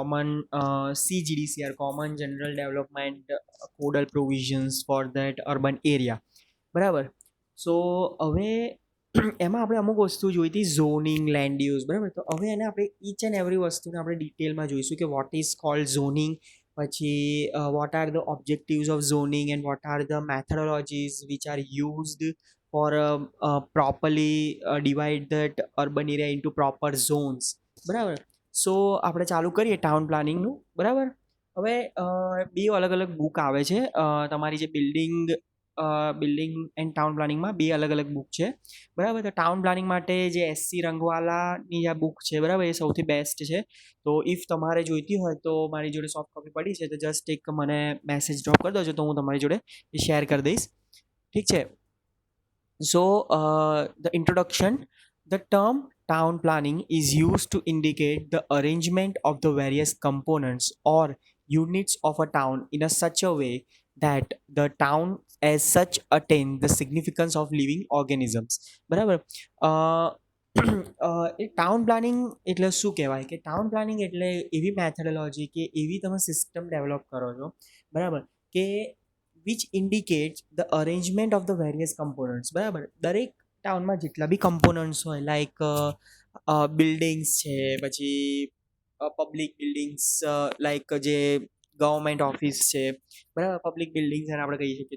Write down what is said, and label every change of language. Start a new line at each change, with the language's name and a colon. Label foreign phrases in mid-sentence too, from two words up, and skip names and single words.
English: common general development codal provisions for that urban area, બરાબર.
Gujarati: સો હવે એમાં આપણે અમુક વસ્તુ જોઈ હતી, ઝોનિંગ,
English: land use,
Gujarati: બરાબર. તો હવે એને આપણે
English: each and every
Gujarati: વસ્તુને આપણે ડિટેલમાં જોઈશું કે
English: what is called zoning, પછી what are the objectives of zoning and what are the methodologies which are used for properly divide that urban area into proper zones,
Gujarati: બરાબર. સો આપણે ચાલુ કરીએ
English: town planning,
Gujarati: બરાબર. હવે બે અલગ અલગ બુક આવે છે તમારી જે
English: building and town planning
Gujarati: બે અલગ અલગ બુક છે, બરાબર. તો
English: town planning
Gujarati: માટે જે એસસી રંગવાલાની આ બુક છે, બરાબર, એ સૌથી બેસ્ટ છે. તો ઇફ તમારે જોઈતી હોય તો મારી જોડે
English: soft copy
Gujarati: પડી છે, તો જસ્ટ એક મને
English: message drop
Gujarati: કરી દેજો, તો હું તમારી જોડે એ શેર કરી દઈશ. ઠીક છે.
English: So the introduction. The term town planning is used to indicate the arrangement of the various components or units of a town in a such a way that the town as such attain the significance of living organisms,
Gujarati: બરાબર. એ
English: town planning
Gujarati: એટલે શું કહેવાય કે
English: town planning
Gujarati: એટલે એવી મેથોડોલોજી કે એવી તમે સિસ્ટમ ડેવલપ કરો છો, બરાબર, કે
English: which indicates the arrangement of the various components,
Gujarati: બરાબર. દરેક ટાઉનમાં જેટલા બી કમ્પોનન્ટ્સ હોય,
English: like buildings
Gujarati: છે, પછી
English: public buildings,
Gujarati: લાઈક જે
English: government office
Gujarati: છે, બરાબર,
English: public buildings
Gujarati: એને આપણે કહી શકીએ.